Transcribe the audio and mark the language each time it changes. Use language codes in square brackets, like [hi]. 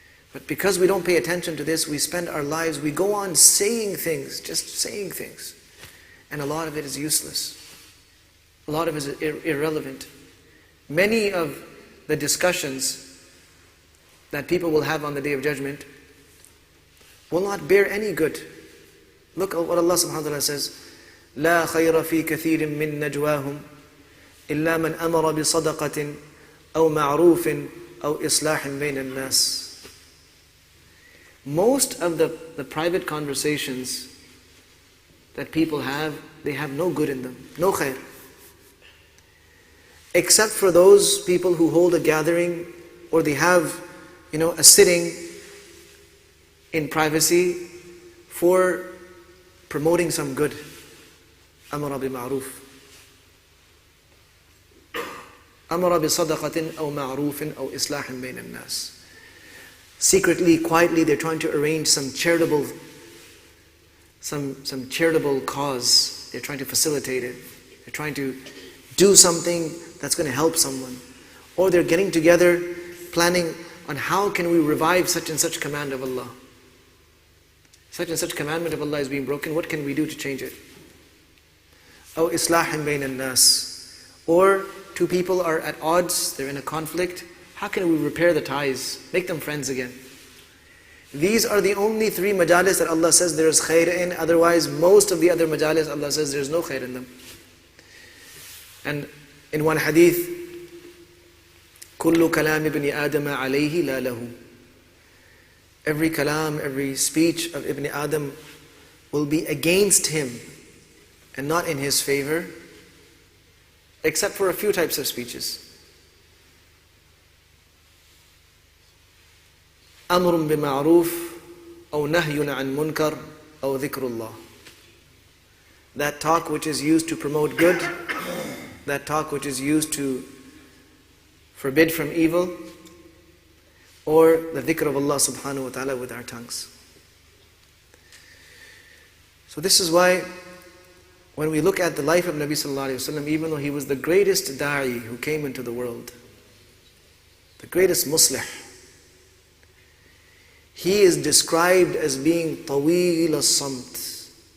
[en] But because we don't pay attention to this, we spend our lives, we go on saying things, just saying things. And a lot of it is useless. A lot of it is irrelevant. Many of the discussions that people will have on the Day of Judgment will not bear any good. Look at what Allah subhanahu wa ta'ala says. [ar] لا خير في كثير من نجواهم إلا من أمر بصدقة أو معروف أو إصلاح بين الناس. [en] Most of the private conversations that people have, they have no good in them, no khair. Except for those people who hold a gathering or they have, a sitting in privacy for promoting some good. [ar] أمر بمعروف أمر بصدقة أو معروف أو إصلاح بين الناس. [en] Secretly, quietly, they're trying to arrange some charitable cause. They're trying to facilitate it. They're trying to do something that's going to help someone. Or they're getting together, planning on how can we revive such and such command of Allah. Such and such commandment of Allah is being broken. What can we do to change it? [ar] أو إصلاح بين الناس. [en] Or two people are at odds, they're in a conflict. How can we repair the ties? Make them friends again. These are the only three majalis that Allah says there is khair in. Otherwise, most of the other majalis, Allah says there is no khair in them. And in one hadith, [ar] كُلُّ كَلَامِ ابْنِ آدَمَ عَلَيْهِ لَا لَهُ. [en] Every kalam, every speech of Ibn Adam will be against him and not in his favor, except for a few types of speeches. [ar] أمر بمعروف أو نهي عن منكر أو ذكر الله. [en] That talk which is used to promote good, that talk which is used to forbid from evil, or the dhikr of Allah subhanahu wa ta'ala with our tongues. So this is why when we look at the life of Nabi sallallahu alayhi wa sallam, even though he was the greatest da'i who came into the world, the greatest muslih, he is described as being taweel as-samt.